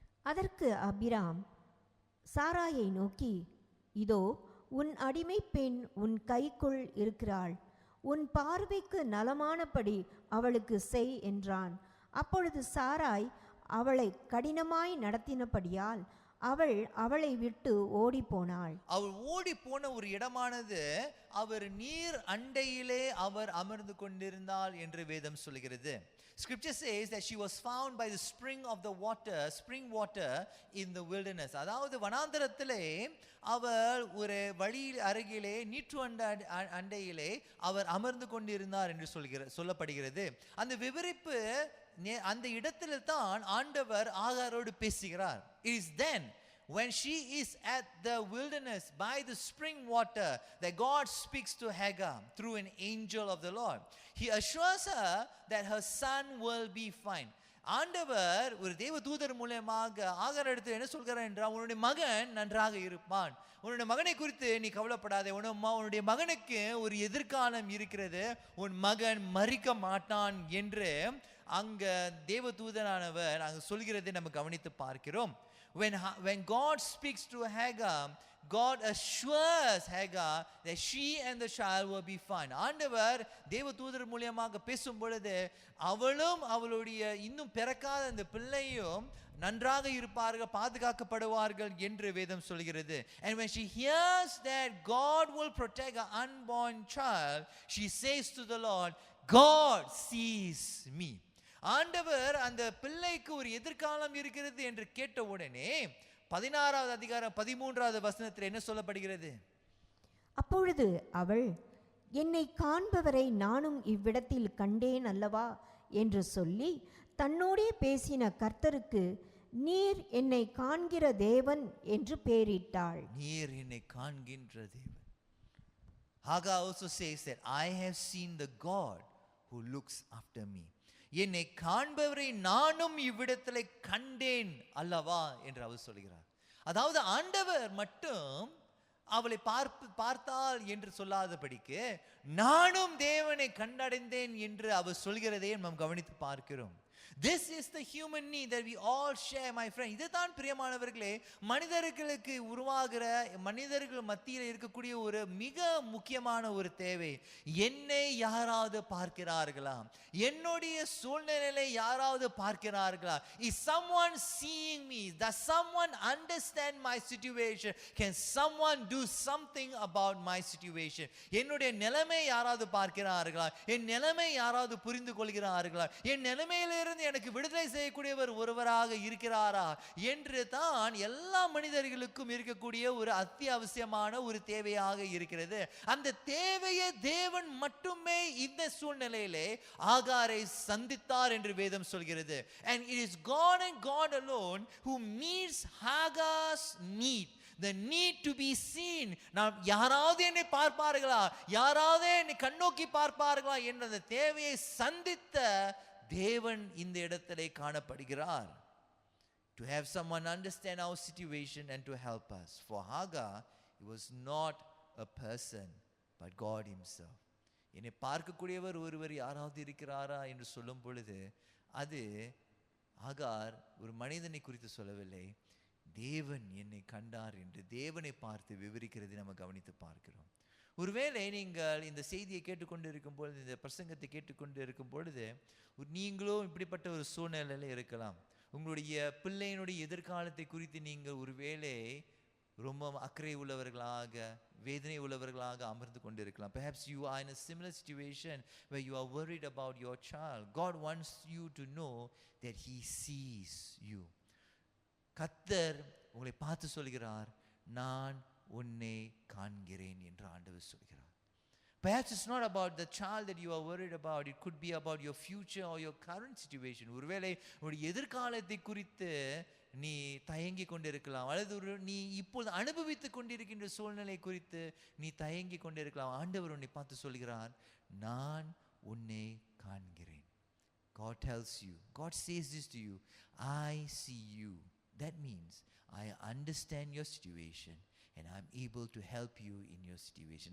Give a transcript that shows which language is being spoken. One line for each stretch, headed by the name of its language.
Tamil: அதற்கு அபிராம் சாராயை நோக்கி, இதோ உன் அடிமை பெண் உன் கைக்குள் இருக்கிறாள், உன் பார்வைக்கு நலமானபடி அவளுக்கு செய் என்றான். அப்பொழுது சாராய் அவளை கடினமாய் நடத்தினபடியால் அவள் அவளை விட்டு ஓடி போனாள். அவள் ஓடி போன ஒரு இடமானது அவர் நீர் அண்டையிலே அவர் அமர்ந்து கொண்டிருந்தாள் என்று வேதம் சொல்கிறது.
English: Scripture says that she was found by the spring water in the wilderness.
Tamil: அதாவது வனாந்தரத்திலே அவர் ஒரு வழி அருகிலே நீற்று அண்டையிலே அவர் அமர்ந்து கொண்டிருந்தார் என்று சொல்லப்படுகிறது. அந்த விவரிப்பு அந்த இடத்தில் தான் ஆண்டவர் ஆகாரோடு பேசுகிறார்.
English: It is then when she is at the wilderness by the spring water that God speaks to Hagar through an angel of the Lord. He assures her that her son will be fine.
Tamil: ஆண்டவர் ஒரு தேவ தூதர் மூலமாக ஆகார் இடத்தில் என்ன சொல்கிறார் என்றால், உன்னுடைய மகன் நன்றாக இருப்பான், உன்னுடைய மகனை குறித்து நீ கவலைப்படாதே, உன்னுடைய மகனுக்கு ஒரு எதிர்காலம் இருக்கிறது, உன் மகன் மரிக்க மாட்டான் என்று அங்க தேவ தூதரானவர் அங்க சொல்கிறதை நம்ம கவனித்து பார்க்கிறோம்.
English: When God speaks to Hagar, God assures Hagar that she and the child will be fine.
Tamil: ஆண்டவர் தேவ தூதர் மூலமாக பேசும் பொழுது அவளும் அவளுடைய இன்னும் பிறக்காத அந்த பிள்ளையும் நன்றாக இருப்பார்கள், பாதுகாக்கப்படுவார்கள் என்று வேதம் சொல்கிறது.
English: And when she hears that God will protect her unborn child, she says to the Lord, God sees me.
Tamil: ஆண்டவர் அந்த பிள்ளைக்கு ஒரு எதிர்காலம் இருக்கிறது என்று கேட்ட உடனே 16வது அதிகாரம் 13வது வசனத்தில் என்ன சொல்லப்படுகிறது? அப்பொழுது அவள், என்னை காண்பவரை நானும் இவ்விடத்தில் கண்டேன் அல்லவா என்று சொல்லி தன்னோடே பேசின கர்த்தருக்கு நீர் என்னை காண்கிற தேவன் என்று பெயரிட்டாள். நீர் என்னை காண்கின்ற தேவன்.
English: Hagar also says that I have seen the God who looks after me.
Tamil: என்னை காண்பவரை நானும் இவ்விடத்திலே கண்டேன் அல்லவா என்று அவர் சொல்கிறார். அதாவது ஆண்டவர் மட்டும் அவளை பார்த்தால் என்று சொல்லாதபடிக்கு நானும் தேவனை கண்டடைந்தேன் என்று அவர் சொல்கிறதை நாம் கவனித்து பார்க்கிறோம்.
English: This is the human need that we all share, my friend.
Tamil: இதுதான் பிரியமானவர்களே மனிதர்களுக்கு உருவாகிற மனிதர்கள் மத்தியில் இருக்கக்கூடிய ஒரு மிக முக்கியமான ஒரு தேவை. என்னை யாராவது பார்க்கிறார்களா? என்னுடைய சூழ்நிலையை யாராவது பார்க்கிறார்களா?
English: Is someone seeing me? Does someone understand my situation? Can someone do something about my situation?
Tamil: என்னுடைய நிலைமை யாராவது பார்க்கிறார்களா? என் நிலைமை யாராவது புரிந்து கொள்கிறார்களா? என் நிலைமையிலிருந்து எனக்கு விடுதலை செய்யக்கூடியவர் ஒருவராக இருக்கிறாரா என்று தான் எல்லா மனிதர்களுக்கும் இருக்கக்கூடிய ஒரு அத்தியாவசியமான ஒரு தேவையாக இருக்கிறது. அந்த தேவையை தேவன் மட்டுமே இந்த சூழ்நிலையிலே ஆகாரை சந்தித்தார் என்று வேதம் சொல்கிறது.
English: And it is God and God alone who meets Hagar's need, the need to be seen.
Tamil: நான் யாராவது என்னை பார்ப்பார்களா, யாராவது என்னை கண்ணோக்கி பார்ப்பார்களா என்ற அந்த தேவையை சந்தித்த தேவன் இந்த இடத்திலே காணப்படுகிறார்.
English: To have someone understand our situation and to help us. For Hagar, it was not a person but God himself.
Tamil: என்னை பார்க்கக்கூடியவர் ஒருவர் யாராவது இருக்கிறாரா என்று சொல்லும் பொழுது அது ஆகார் ஒரு மனிதனை குறித்து சொல்லவில்லை, தேவன் என்னை கண்டார் என்று தேவனை பார்த்து விவரிக்கிறதை நம்ம கவனித்து பார்க்கிறோம். ஒருவேளை நீங்கள் இந்த செய்தியை கேட்டுக்கொண்டு இருக்கும் பொழுது, இந்த பிரசங்கத்தை கேட்டுக்கொண்டு இருக்கும் பொழுது நீங்களும் இப்படிப்பட்ட ஒரு சூழ்நிலையில இருக்கலாம். உங்களுடைய பிள்ளையினுடைய எதிர்காலத்தை குறித்து நீங்கள் ஒருவேளை ரொம்ப அக்கறை உள்ளவர்களாக வேதனை உள்ளவர்களாக அமர்ந்து கொண்டு இருக்கலாம்.
English: Perhaps you are in a similar situation where you are worried about your child. God wants you to know that he sees you.
Tamil: கர்த்தர் உங்களை பார்த்து சொல்கிறார், நான் உன்னை காண்கிறேன் என்று ஆண்டவர் சொல்கிறார்.
English: Perhaps it's not about the child that you are worried about. It could be about your future or your current situation.
Tamil: ஒருவேளை உன்னுடைய எதிர்காலத்தை குறித்து நீ தயங்கி கொண்டிருக்கலாம், அல்லது நீ இப்பொழுது அனுபவித்துக் கொண்டிருக்கின்ற சூழ்நிலை குறித்து நீ தயங்கி கொண்டிருக்கலாம். ஆண்டவர் உன்னை பார்த்து சொல்கிறார், நான் உன்னை காண்கிறேன்.
English: God tells you, God says this to you, I see you. That means I understand your situation and I'm able to help you in your situation.